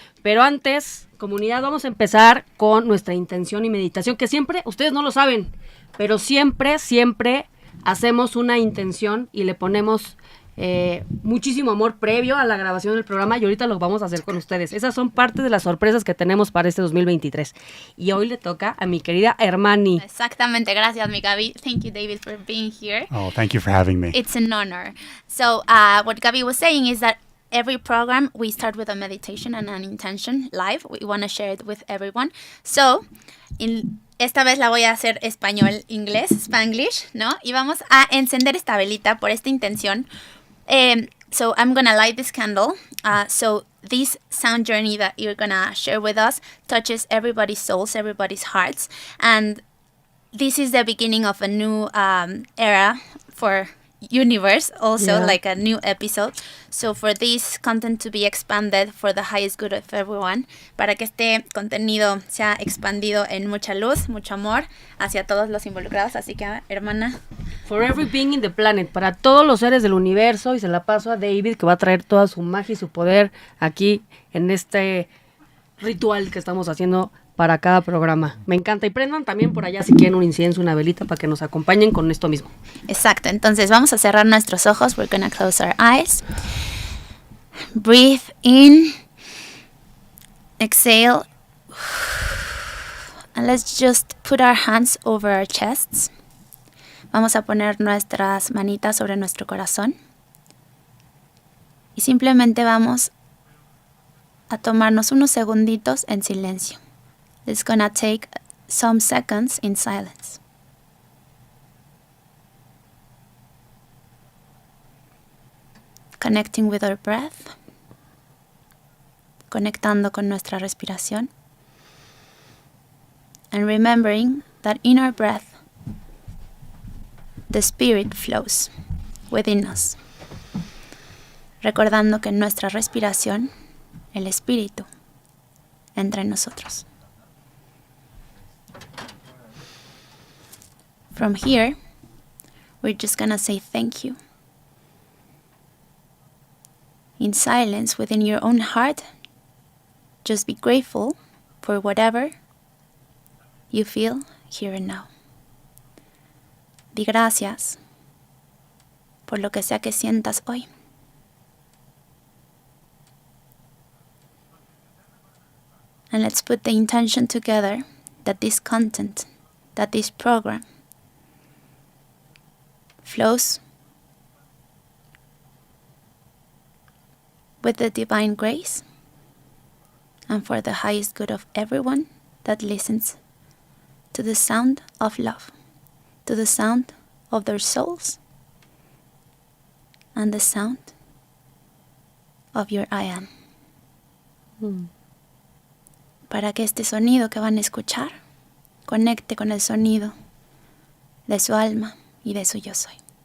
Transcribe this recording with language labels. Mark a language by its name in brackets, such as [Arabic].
[Spanish] Pero antes, comunidad, vamos a empezar con nuestra intención y meditación, que siempre, ustedes no lo saben, pero siempre hacemos una intención y le ponemos muchísimo amor previo a la grabación del programa y ahorita lo vamos a hacer con ustedes. Esas son parte de las sorpresas que tenemos para este 2023. Y hoy le toca a mi querida Hermani. Exactamente, gracias mi Gaby. [English] Thank you David for being here. Oh, thank you for having me. It's an honor. So what Gaby was saying is that every program we start with a meditation and an intention live. We want to share it with everyone. So [Spanish] esta vez la voy a hacer español-inglés, Spanglish, ¿no? Y vamos a encender esta velita por esta intención. [English] So I'm going to light this candle. So this sound journey that you're going to share with us touches everybody's souls, everybody's hearts. And this is the beginning of a new era for YoUniverse, also like a new episode. So for this content to be expanded for the highest good of everyone, [Spanish] para que este contenido sea expandido en mucha luz, mucho amor hacia todos los involucrados. Así que, hermana. [English] For every being in the planet, [Spanish] para todos los seres del universo, y se la paso a David, que va a traer toda su magia y su poder aquí en este ritual que estamos haciendo para cada programa. Me encanta. Y prendan también por allá si quieren un incienso, una velita para que nos acompañen con esto mismo. Exacto. Entonces vamos a cerrar nuestros ojos. [English] We're going to close our eyes. Breathe in. Exhale. And let's just put our hands over our chests. [Spanish] Vamos a poner nuestras manitas sobre nuestro corazón. Y simplemente vamos a tomarnos unos segunditos en silencio. [English] It's gonna take some seconds in silence. Connecting with our breath. [Spanish] Conectando con nuestra respiración. [English] And remembering that in our breath, the spirit flows within us. [Spanish] Recordando que en nuestra respiración, el espíritu entra en nosotros. [English] From here, we're just gonna say thank you. In silence within your own heart, just be grateful for whatever you feel here and now. [Spanish] Di gracias por lo que sea que sientas hoy. [English] And let's put the intention together that this content, that this program flows with the divine grace and for the highest good of everyone that listens to the sound of love, to the sound of their souls and the sound of your I am. [Spanish] Para que este sonido que van a escuchar conecte con el sonido de su alma y de su yo soy.